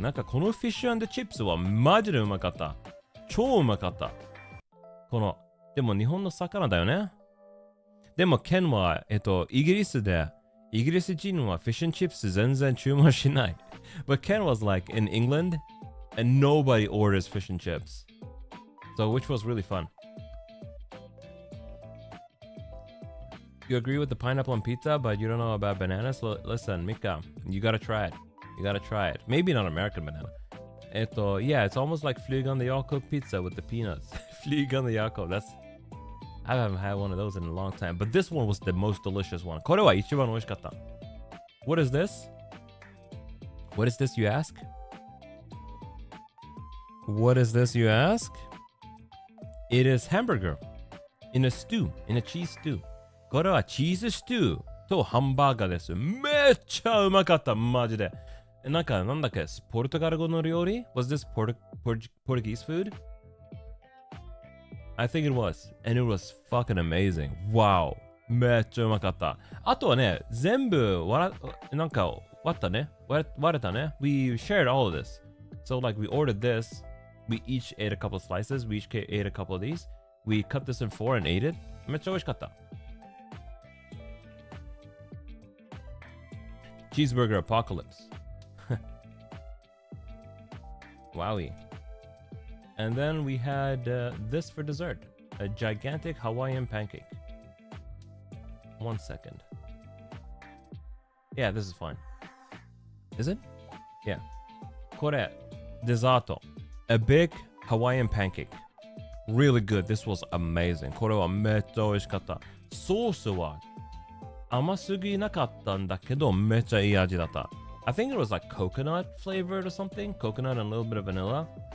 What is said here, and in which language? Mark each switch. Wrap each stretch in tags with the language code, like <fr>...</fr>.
<ja>なんかこのフィッシュ&チップスはマジでうまかった。超うまかった。でも日本の魚だよね。でもケンは、イギリス人はフィッシュ&チップス全然注文しない。</ja> <en>But Ken was like in England and nobody orders fish and chips. So which was really fun. You agree with the pineapple on pizza, but you don't know about bananas? Listen, Mika, you gotta try it. Maybe not American banana. Yeah, it's almost like Flyg on the Jakob pizza with the peanuts. Flyg on the Jakob. I haven't had one of those in a long time, but this one was the most delicious one.</en> <ja>これは一番美味しかった。</ja> <en>What is this? What is this, you ask? What is this, you ask? It is hamburger in a stew, in a cheese stew.</en> <ja>これはチーズステューとハンバーガーです。めっちゃうまかった、マジで。なんだっけ、ポルトガル語の料理 ?</ja> <en>Was this Portuguese food? I think it was. And it was fucking amazing.</en> <ja>Wow. めっちゃうまかった。あとはね、全部割ったね。割れたね。</ja> <en>We shared all of this. So like we ordered this. We each ate a couple of slices. We each ate a couple of these. We cut this in 4 and ate it.</en> <ja>めっちゃ美味しかった。</ja> <en>Cheeseburger apocalypse. Wowie. And then we had this for dessert. A gigantic Hawaiian pancake. 1 second. Yeah, this is fine. Is it? Yeah.</en> <ja>これ、デザート。</ja> <en>A big Hawaiian pancake. Really good. This was amazing.</en> <ja>これはめっちゃ美味しかった。ソースは甘すぎなかったんだけど、めっちゃいい味だった。</ja> <en>I think it was like coconut flavored or something. Coconut and a little bit of vanilla.</en>